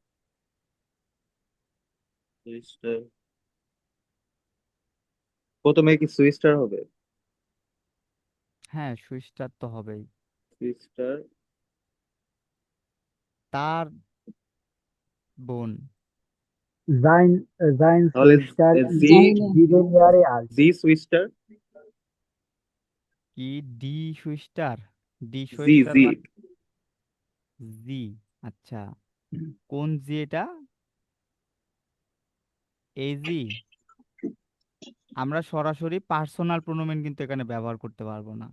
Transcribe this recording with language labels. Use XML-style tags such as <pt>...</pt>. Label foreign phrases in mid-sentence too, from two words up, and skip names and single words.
<bn>সুইস্টার, প্রথমে কি সুইস্টার হবে? হ্যাঁ, সুইচটার তো হবেই। সুইস্টার, তার বোন।</bn> <de>Sein</de> <bn>তাহলে</bn> <de>Schwester</de> <bn>জি,</bn> <de>ist 7 Jahre alt.</de> <bn>জি সুইস্টার, কি ডি সুইস্টার? ডি জি সুইস্টার জি, মানে জি। আচ্ছা, কোন জি এটা? এই জি। আমরা সরাসরি পার্সোনাল প্রোনোমেন কিন্তু এখানে ব্যবহার করতে পারবো না।</bn>